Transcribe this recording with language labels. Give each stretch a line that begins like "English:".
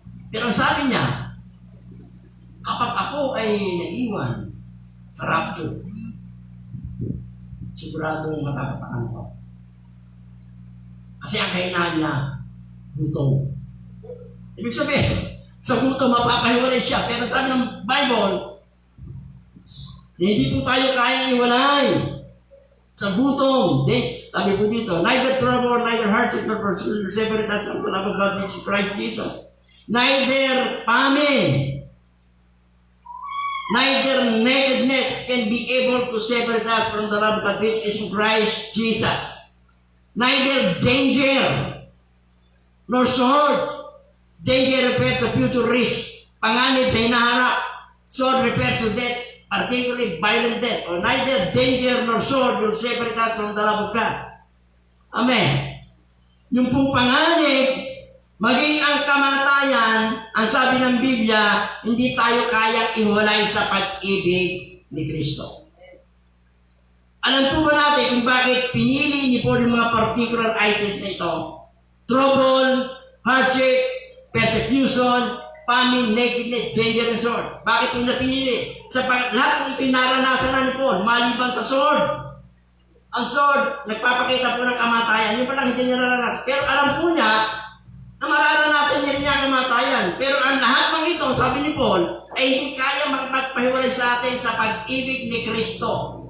Filipino: Pero ang sabi niya, kapag ako ay naiwan sa rapture, siguradong matatapakan ko. Kasi ang kainaan niya, gutom. Ibig sabihin, sa gutom mapapahiwalay siya. Pero sabi ng Bible, hindi po tayo kayang iwalay sa gutom. Sabi po dito,
English: neither trouble, neither hardship, nor persecution will separate us from the love of God which is Christ Jesus. Neither famine, neither nakedness can be able to separate us from the love of God which is in Christ Jesus. Neither danger nor sword. Danger refers to future risk.
Filipino: Panganib sa hinaharap.
English: Sword refers to death, particularly violent death. Or neither danger nor sword will separate us from the love of God. Amen.
Filipino: Yung pong panganib, maging ang kamatayan, ang sabi ng Biblia, hindi tayo kayang iwalay sa pag-ibig ni Kristo. Alam po ba natin kung bakit pinili ni Paul yung mga particular items na ito?
English: Trouble, hardship, persecution, famine, nakedness, danger, and sword.
Filipino: Bakit po na pinili? Sapagkat lahat ng ito'y naranasan na ni Paul, maliban sa sword. Ang sword, nagpapakita po ng kamatayan. Yung palang hindi niya naranasan. Pero alam po niya, na mararanasan niya rin niya kamatayan. Pero ang lahat ng ito, sabi ni Paul, ay hindi kaya makapagpahiwalay sa atin sa pag-ibig ni Kristo.